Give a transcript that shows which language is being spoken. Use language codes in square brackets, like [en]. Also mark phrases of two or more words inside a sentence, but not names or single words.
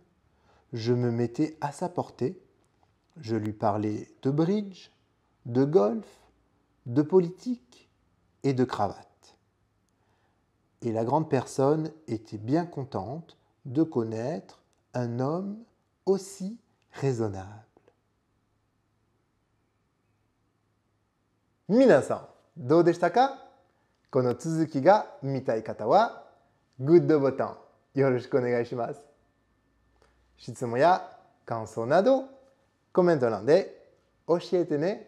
[fr] Je me mettais à sa portée. Je lui parlais de bridge, de golf, de politique et de cravate. Et la grande personne était bien contente de connaître un homme aussi raisonnable. [ja] 皆さん、どうでしたか？この続きが見たい方は、グッドボタンよろしくお願いします。質問や感想など、コメント欄で教えてね。